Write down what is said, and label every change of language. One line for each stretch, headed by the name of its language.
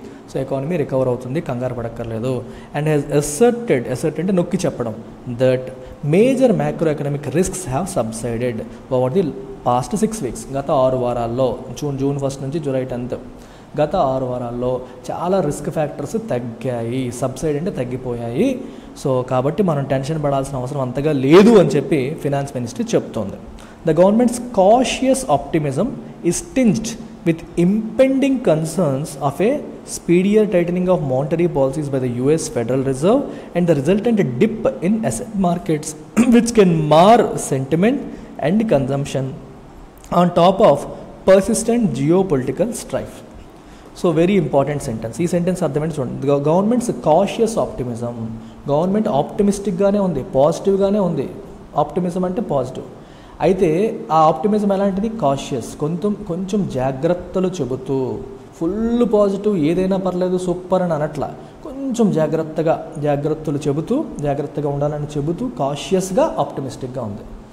Telugu: So economy recover అవుతుంది, కంగారు పడక్కర్లేదు.
English: and has asserted
Telugu: అంటే నొక్కి చెప్పడం,
English: That major macro economic risks have subsided over the past 6 weeks.
Telugu: గత 6 వారాల్లో, జూన్ 1 నుంచి జూలై 10, గత 6 వారాల్లో చాలా రిస్క్ ఫ్యాక్టర్స్ తగ్గాయి. సబ్సైడ్ అంటే తగ్గిపోయాయి. సో కాబట్టి మనం టెన్షన్ పడాల్సిన అవసరం అంతగా లేదు అని చెప్పి ఫినాన్స్ మినిస్ట్రీ చెప్తోంది.
English: The government's cautious optimism is tinged with impending concerns of a speedier tightening of monetary policies by the US Federal Reserve and the resultant dip in asset markets which can mar sentiment and consumption on top of persistent geopolitical strife. So very important sentence.
Telugu: ఈ sentence అర్థమైంది చూడండి.
English: government's cautious optimism,
Telugu: government ఆప్టిమిస్టిక్గానే ఉంది, పాజిటివ్గానే ఉంది. Optimism అంటే positive. అయితే ఆ optimism ఎలాంటిది? కాషియస్, కొంచెం జాగ్రత్తలు చెబుతూ. ఫుల్ పాజిటివ్, ఏదైనా పర్లేదు, సూపర్ అని అనట్లా, కొంచెం జాగ్రత్తలు చెబుతూ, జాగ్రత్తగా ఉండాలని చెబుతూ కాషియస్గా ఆప్టిమిస్టిక్గా ఉంది.